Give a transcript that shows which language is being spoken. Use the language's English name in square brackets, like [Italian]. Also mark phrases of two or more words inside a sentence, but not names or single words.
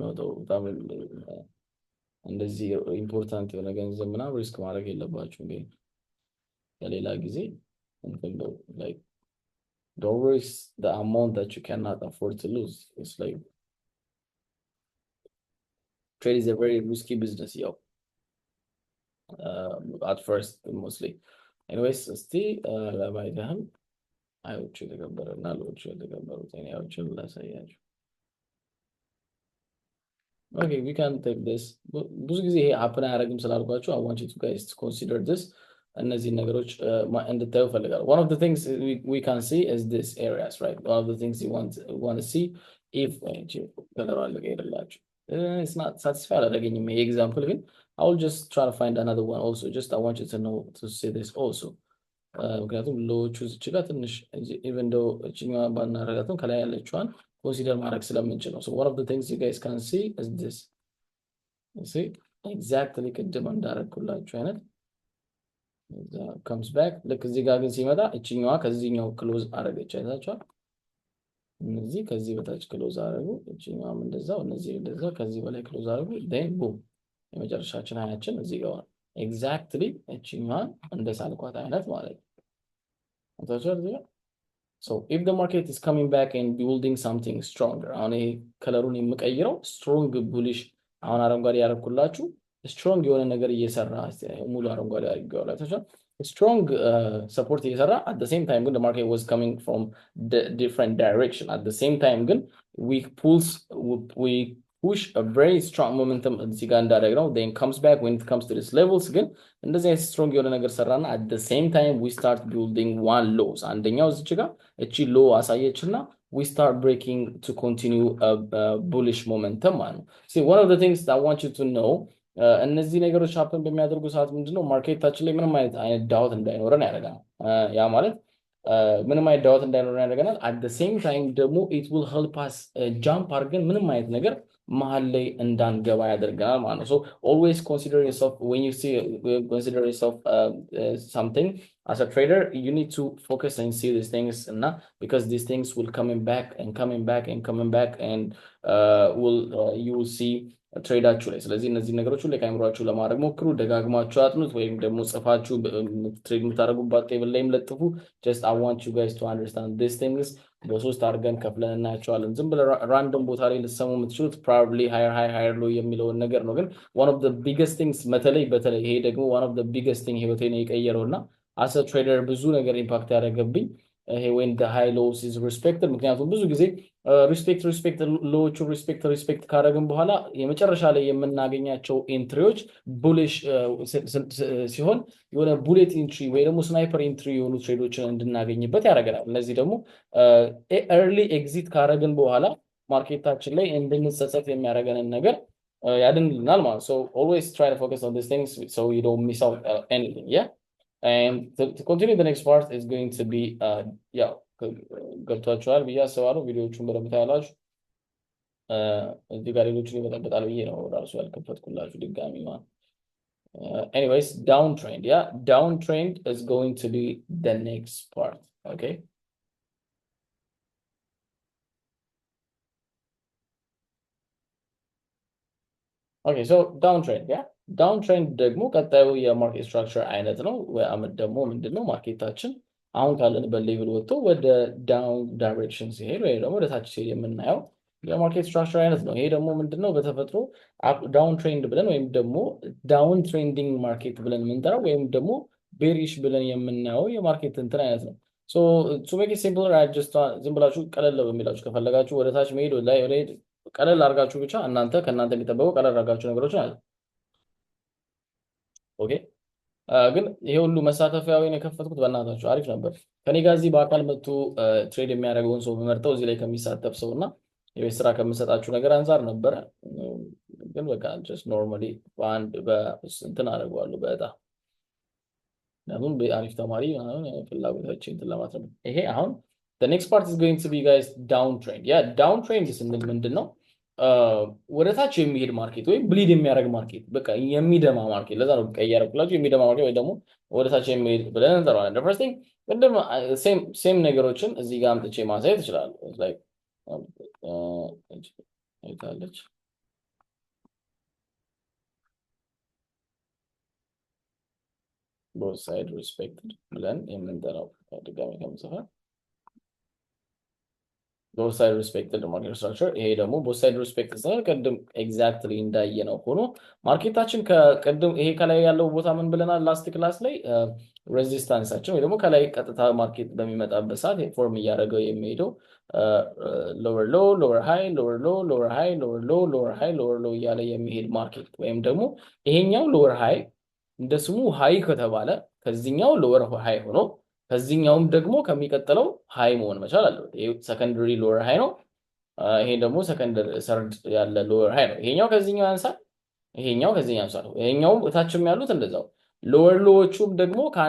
[Amharic] የሚያወጣው በጣም እንደዚህ ኢምፖርታንት የሆነ ገንዘብ ምናምን ሪስክ ማድረግ የለባችሁ እንዴ ለሌላ ጊዜ እንትን ነው [English] like don't risk the amount that you cannot afford to lose it's like trade is a very risky business yo at first mostly anyways still [Amharic] ለማይደህም አይዎቹ የተገበረና ሎቹ የተገበሩት አይዎቹን ላሳያችሁ [English] Okay, we can take this. [Amharic] ብዙ ጊዜ ይሄ ሀፕን አያደርግም ስላልኳቸው [English] I want you to guys to consider this. [Amharic] እነዚህ ነገሮች እንድታዩ ፈልጋለሁ። [English] One of the things we can see is this areas, right? One of the things you want to see if [Amharic] ከለሩ አለቀ ሄደላችሁ [English] it's not satisfied [Amharic] አላደረገኝም ይሄ ኤግዛምፕል ግን [English] I will just try to find another one also. Just I want you to know to see this also. [Amharic] ምክንያቱም ሎዎቹ እዚች ጋር ትንሽ [English] even though [Amharic] እችኛዋ ባናረጋትም ከላይ ያለችዋን ኮንሲደር ማድረግ ስለምንችል ነው። [English] So one of the things you guys can see is this. You see exactly [Amharic] ቅድም እንዳረግኩላችሁ አይነት [English] comes back [Amharic] ልክ እዚህ ጋር ግን ሲመጣ እችኛዋ ከዚህኛው ክሎዝ አረገች አይታችኋል። እነዚህ ከዚህ በታች ክሎዝ አረጉ፣ እችኛዋም እንደዛው፣ እነዚህ እንደዛው ከዚህ በላይ ክሎዝ አረጉ። [English] then boom [Amharic] የመጨረሻችን ሀያችን እዚህ ጋር ኤግዛክትሊ እችኛዋን እንደሳልኳት አይነት ማለት ነው። አይታችኋል እዚህ ጋር [English] So if the market is coming back and building something stronger, [Amharic] አሁን ይሄ ከለሩን የምቀይረው [English] strong bullish [Amharic] አሁን አረንጓዴ ያረኩላችሁ ስትሮንግ የሆነ ነገር እየሰራ ሙሉ አረንጓዴ አድርጌዋለሁ። አይታችኋል [English] strong support [Amharic] እየሰራ [English] at the same time [Amharic] ግን [English] the market was coming from the different direction. At the same time ግን we push a very strong momentum [Amharic] እዚህ ጋር እንዳደረግነው [English] then comes back when it comes to this levels [Amharic] ግን እንደዚህ አይነት ስትሮንግ የሆነ ነገር ሰራና [English] at the same time we start building one lows [Amharic] አንደኛው እዚህ ጋር እቺ ሎ አሳየችና [English] we start breaking to continue a bullish momentum [Amharic] ማለት ነው። [English] See one of the things that I want you to know [Amharic] እነዚህ ነገሮች ሀፕን በሚያደርጉ ሰዓት ምንድነው ማርኬታችን ላይ ምንም አይነት ዳውት እንዳይኖረን ያደርጋል። ያ ማለት ምንም አይነት ዳውት እንዳይኖረን ያደርገናል። [English] at the same time ደግሞ it will help us jump [Amharic] አድርገን ምንም አይነት ነገር መሀል ላይ እንዳንገባ ያደርገናል ማለት ነው። [English] So always consider yourself when you see consider yourself something as a trader, you need to focus and see these things and not because these things will coming back and coming back and coming back and you will see [Amharic] ትሬዳችሁ ላይ። ስለዚህ እነዚህ ነገሮች ሁሉ ከአይምሯችሁ ለማድረግ ሞክሩ፣ ደጋግማችሁ አጥኑት፣ ወይም ደግሞ ጽፋችሁ ትሬድ የምታደርጉባት ቴብል ላይም ለጥፉ። [English] just I want you guys to understand these things [Amharic] በሶስት አድርገን ከፍለን እናያቸዋለን። ዝም ብለ ራንደም ቦታ ላይ ልትሰሙ የምትችሉት [English] probably higher low [Amharic] የሚለውን ነገር ነው። ግን [English] one of the biggest things [Amharic] በተለይ ይሄ ደግሞ [English] one of the biggest thing [Amharic] ህይወቴን የቀየረውና [English] as a trader [Amharic] ብዙ ነገር ኢምፓክት ያደረገብኝ ይሄ [English] when the high lows is respected። [Amharic] ምክንያቱም ብዙ ጊዜ ሪስፔክት ሎዎቹ ሪስፔክት ካደረግን በኋላ የመጨረሻ ላይ የምናገኛቸው ኤንትሪዎች ቡሊሽ ሲሆን የሆነ [English] bullet entry [Amharic] ወይ ደግሞ [English] sniper entry [Amharic] የሆኑ ትሬዶችን እንድናገኝበት ያደርገናል። እነዚህ ደግሞ [English] early exit [Amharic] ካደረግን በኋላ ማርኬታችን ላይ እንድንጸጸት የሚያደርገንን ነገር ያድንልናል ማለት ነው። [English] So always try to focus on these things so you don't miss out anything. Yeah. And to continue the next part is going to be [Amharic] ገብቷችኋል ብዬ አስባለሁ። ቪዲዮዎቹን በደንብ ታያላችሁ። እዚህ ጋር ሌሎችን ይመጣበታል ብዬ ነው ራሱ ያልከፈትኩላችሁ ድጋሚ ማለት [English] anyways downtrend downtrend is going to be the next part. Okay, so downtrend [Amharic] ደግሞ ቀጣዩ የማርኬት ስትራክቸር አይነት ነው። አመት ደግሞ ምንድነው ማርኬታችን አሁን ካለንበት ሌቭል ወጥቶ ወደ ዳውን ዳይሬክሽን ሲሄድ ወይ ደግሞ ወደ ታች ሲሄድ የምናየው የማርኬት ስትራክቸር አይነት ነው። ይሄ ደግሞ ምንድነው በተፈጥሮ [English] down trend [Amharic] ብለን ወይም ደግሞ [English] down trending market [Amharic] ብለን የምንጠራው ወይም ደግሞ ቤሪሽ ብለን የምናየው የማርኬት እንትን አይነት ነው። [English] So to make it simpler I just [Amharic] ዝም ብላችሁ ቀለል በሚላችሁ ከፈለጋችሁ ወደ ታች መሄድ ላይ ቀለል አድርጋችሁ ብቻ ከእናንተ የሚጠበቀው ቀለል አድርጋችሁ ነገሮችን አለ። ኦኬ ግን ይሄ ሁሉ መሳተፊያውን የከፈትኩት በእናታችሁ አሪፍ ነበር። ከኔ ጋር እዚህ በአካል መጥቶ ትሬድ የሚያደርገውን ሰው መመርጠው እዚህ ላይ ከሚሳተፍ ሰውና የቤት ስራ ከምሰጣችሁ ነገር አንፃር ነበር። ግን በቃ [English] just normally [Amharic] በአንድ እንትን አደርገዋለሁ በእጣ ምክንያቱም በአሪፍ ተማሪ ፍላጎታችን እንትን ለማለት ነው። ይሄ አሁን [English] the next part is going to be guys downtrend. [Amharic] downtrend ስንል ምንድን ነው? ወደ ታች የሚሄድ ማርኬት ወይ ብሊድ የሚያደርግ ማርኬት በቃ የሚደማ ማርኬት። ለዛ ነው ቀይ ያደረኩላችሁ የሚደማ ማርኬት ወይ ደግሞ ወደ ታች የሚሄድ ብለን እንጠራዋለን። [English] the first thing [Amharic] ቅድም ሴም ነገሮችን እዚህ ጋር አምጥቼ ማሳየት እችላለሁ። like አይታለች [English] both side respected [Amharic] ብለን የምንጠራው ድጋሚ ከምጽፋ [English] both side respected market structure። [Amharic] ይሄ ደግሞ [English] both side respected [Amharic] ስለሆነ ቅድም ኤግዛክትሊ እንዳየነው ሆኖ ማርኬታችን ከቅድም ይሄ ከላይ ያለው ቦታ ምን ብለናል [English] last class [Amharic] ላይ ሬዚስታንሳችን ወይ ደግሞ ከላይ ቀጥታ ማርኬት በሚመጣበት ሰዓት ፎርም እያደረገው የሚሄደው [English] lower low lower high lower low lower high lower low lower high lower low [Amharic] እያለ የሚሄድ ማርኬት ወይም ደግሞ ይሄኛው [English] lower high [Amharic] እንደ ስሙ ሃይ ከተባለ ከዚህኛው [English] lower high [Amharic] ሆኖ ከዚህኛውም ደግሞ ከሚቀጥለው ሃይ መሆን መቻል አለበት። ይሄ [English] secondary lower high [Amharic] ነው። ይሄ ደግሞ [English] secondary third [Amharic] ያለ [English] lower high [Amharic] ነው። ይሄኛው ከዚህኛው ያንሳል፣ ይሄኛው ከዚህኛው ያንሳል። ይሄኛውም እታችም ያሉት እንደዛው ሎወር ሎዎቹም ደግሞ